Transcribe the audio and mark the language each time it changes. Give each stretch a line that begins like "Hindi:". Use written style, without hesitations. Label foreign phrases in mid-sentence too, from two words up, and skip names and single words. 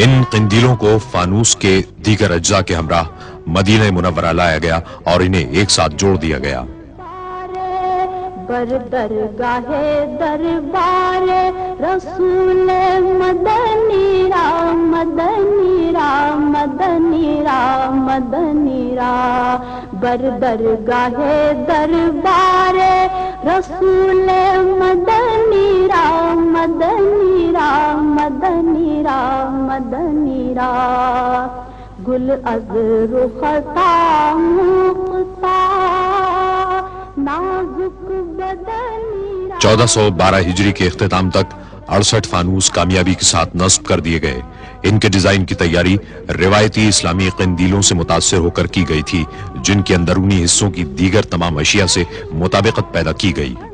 Urdu: قندیلوں کو فانوس کے دیگر اجزاء کے ہمراہ مدینہ منورہ لایا گیا اور انہیں ایک ساتھ جوڑ دیا گیا۔
Persian: بر درگاہ دربار رسول مدنی را مدنی را مدنی را مدنی را بر درگاہ دربار رسول مدنی را مدنی را مدنی را مدنی را گل از رختا مقتا
Urdu: 1412 ہجری کے اختتام تک 68 فانوس کامیابی کے ساتھ نصب کر دیے گئے۔ ان کے ڈیزائن کی تیاری روایتی اسلامی قندیلوں سے متاثر ہو کر کی گئی تھی، جن کے اندرونی حصوں کی دیگر تمام اشیاء سے مطابقت پیدا کی گئی۔